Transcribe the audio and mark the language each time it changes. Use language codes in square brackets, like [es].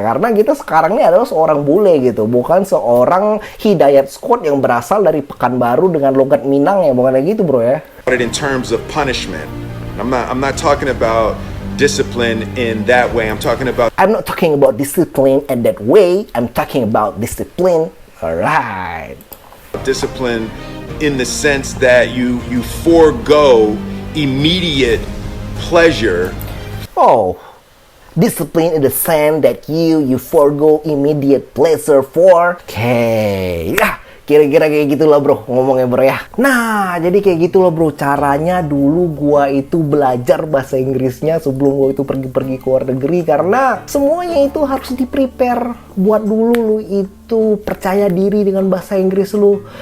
[id] Karena kita sekarang ini adalah seorang bule gitu, bukan seorang Hidayat Scott yang berasal dari Pekanbaru dengan logat Minang ya, bukan kayak gitu bro ya. [en] In terms of punishment, I'm not talking about discipline in that way. I'm not talking about discipline in that way. I'm talking about discipline. Alright. Discipline in the sense that you forego immediate pleasure. Oh, discipline in the sense that you forego immediate pleasure for. [id] Okay, ya. Kira-kira kayak gitulah bro ngomongnya bro ya. Nah jadi kayak gitulah bro caranya dulu gua itu belajar bahasa Inggrisnya sebelum gua itu pergi-pergi ke luar negeri. Karena semuanya itu harus di-prepare. Buat dulu lu itu percaya diri dengan bahasa Inggris lu.